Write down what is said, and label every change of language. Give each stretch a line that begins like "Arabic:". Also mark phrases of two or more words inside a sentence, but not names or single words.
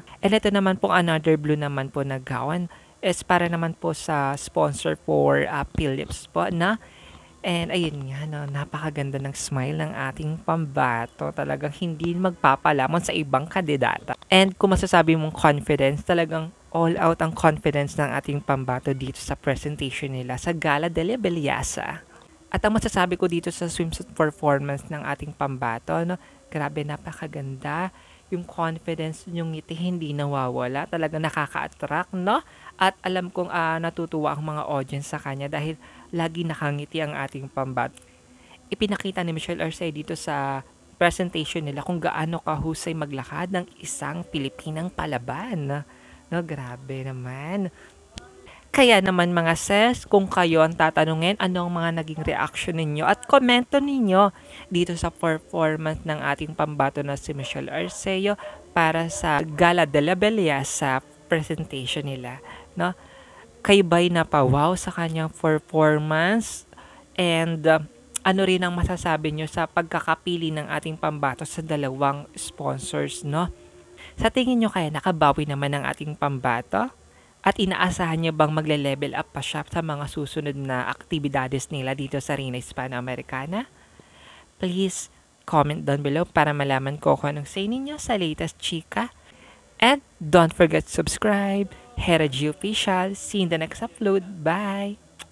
Filipino: And ito naman po,
English: another blue
Filipino: naman po na gown is para naman po sa
English: sponsor for Philips
Filipino: po, na. And ayun nga, no, napakaganda ng smile ng ating pambato. Talagang hindi magpapalamon sa ibang kandidata. And kung masasabi mong confidence, talagang
English: all out
Filipino: ang confidence ng ating pambato dito sa presentation nila sa Gala de la Belleza. At ang masasabi ko dito sa swimsuit performance ng ating pambato, no, grabe, napakaganda. Yung confidence, yung ngiti hindi nawawala. Talagang nakaka-attract, no? At alam kong natutuwa ang mga audience sa kanya dahil lagi nakangiti ang ating pambato. Ipinakita ni Michelle Arceo dito sa presentation nila kung gaano kahusay maglakad ng isang Pilipinang palaban. No, grabe naman. Kaya naman mga sis, kung kayo ang tatanungin, anong mga naging reaction ninyo at komento ninyo dito sa performance ng ating pambato na si Michelle Arceo para sa Gala de la Belleza presentation nila, no? Kayo ba'y napawaw sa kanyang performance? And ano rin ang masasabi nyo sa pagkakapili ng ating pambato sa dalawang sponsors, no? Sa tingin nyo kaya nakabawi naman ang ating pambato? At inaasahan niyo bang magle-level up pa siya sa mga susunod na aktibidades nila dito sa Reyna Hispano-Americana?
English: Please comment down below
Filipino: para malaman ko kung anong say ninyo sa latest chika.
English: And don't forget to subscribe. Hera G Official. See you in the next upload. Bye!